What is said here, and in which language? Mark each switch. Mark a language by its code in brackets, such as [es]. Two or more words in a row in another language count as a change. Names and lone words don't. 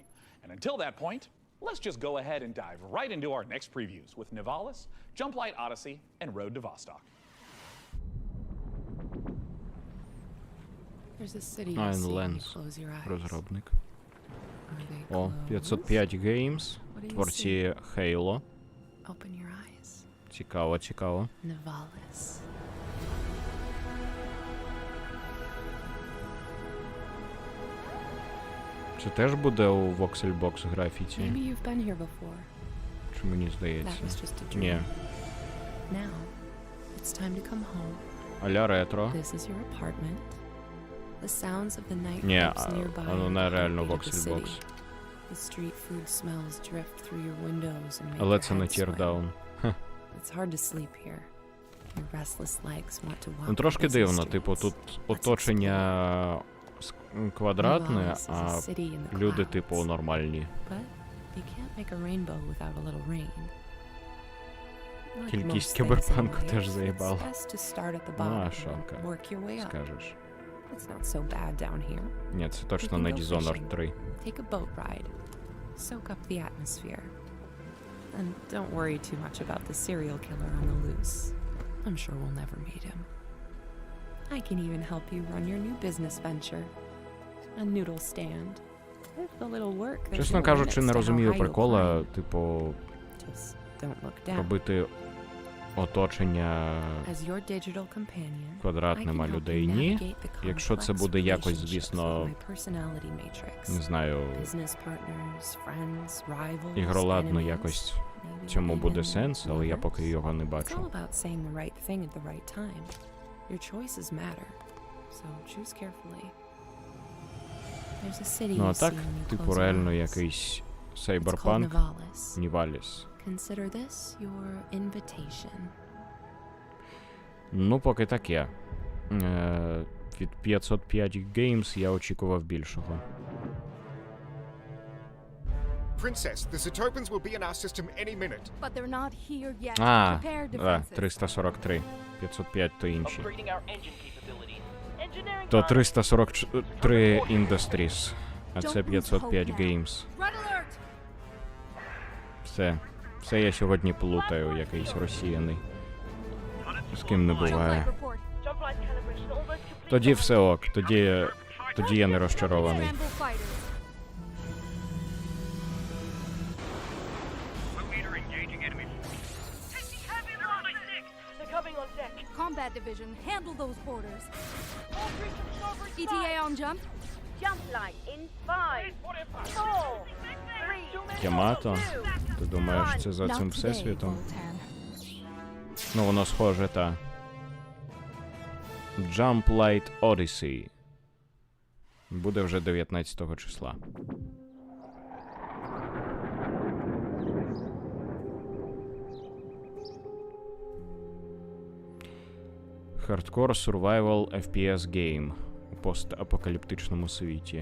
[en] And until that point, let's just go ahead and dive right into our next previews with Nivalis, Jumplight Odyssey, and Road to Vostok. There's a city you [uk] Nine [en] see when you [uk] Lens. [en] close your eyes. [uk] Розробник. [en] Are they [uk] О, 505 Games. [en] What do you [uk] Творці Halo. [en] Open your eyes. [uk] Цікаво, цікаво. Nivalis. Це теж буде у Voxelbox графіці? [en] Maybe you've been here before. [uk] Чи мені здається? [en] That was just a dream. [uk] Ні. [en] Now, it's time to come home. [uk] Аля ретро. [en] This is your apartment. The sounds of the night [uk] Ні, [en] clubs nearby. [uk] воно не реально [en] heartbeat of the [uk] Voxelbox. [en] city. The street food smells drift through your windows and make [uk] Але [en] your [uk] це не [en] head swim. [uk] Teardown. [en] It's hard to sleep here. Your restless legs want to walk [uk] Ну, трошки [en] the busy [uk] дивно, [en] streets. [uk] типу, тут оточення квадратне, а люди, типу, нормальні. [en] But you can't make a rainbow without a little rain. Like [uk] Кількість [en] most things in [uk] кіберпанку [en] life, [uk] теж [en] it's [uk] заїбало. [en] best to start at the [uk] Ну, [en] bottom [uk] а [en] and [uk] що, [en] work your way up. [uk] скажеш? [en] It's not so bad down here. [uk] Ні, це [en] We [uk] точно [en] can [uk] не [en] go [uk] Dishonored [en] fishing, [uk] 3. [en] take a boat ride, soak up the atmosphere. And don't worry too much about the serial killer on the loose. I'm sure we'll never meet him. I can even help you run your new business venture. A noodle stand. With a little work, there's [uk] Чесно [en] no [uk] кажучи, [en] limits [uk] не [en] to how [uk] розумію [en] high you'll [uk] прикола, [en] climb. [uk] типу, [en] Just don't look down. [uk] робити оточення [en] As your digital companion, [uk] квадратним, [en] I [uk] а [en] can help [uk] людей [en] you [uk] ні. [en] navigate the [uk] Якщо це [en] complex [uk] буде якось, [en] relationships [uk] звісно, [en] of my personality matrix. [uk] не знаю, [en] Business partners, friends, rivals, [uk] ігроладно [en] enemies, [uk] якось [en] maybe [uk] цьому буде [en] even [uk] сенс, але я поки його не [en] It's [uk] бачу. [en] all about saying the right thing at the right time. Your choices matter, so choose carefully. There's a city [uk] Ну, а [en] you [uk] так, [en] see when you [uk] типу, [en] close your [uk] реально [en] eyes. [uk] якийсь [en] It's [uk] сайберпанк, [en] called Nivalis. [uk] Ніваліс. [en] Consider this your invitation. [uk] Ну, поки таке. Від 505 Games я очікував більшого. [en] Princess, the Zetopans will be in our system any minute. But they're not here yet. [uk] А, [en] Prepare [uk] да, [en] defenses. [uk] 343. 505 то інші. [en] Upgrading our engine capabilities. Engineering [uk] То [en] time. [uk] 343 Industries, а це 505 Games. [en] Red alert! [uk] Все я сьогодні плутаю, якийсь росіяний. З ким не буває. Тоді все ок, тоді я не розчарований. [en] Combat division, handle those borders. ETA on jump. Jump line in 5, 4, 3. [uk] Ямато? Ти думаєш, це за цим всесвітом? Ну, воно схоже, та. Jump Light Odyssey. Буде вже 19 числа. [en] Hardcore Survival FPS Game [uk] у постапокаліптичному світі.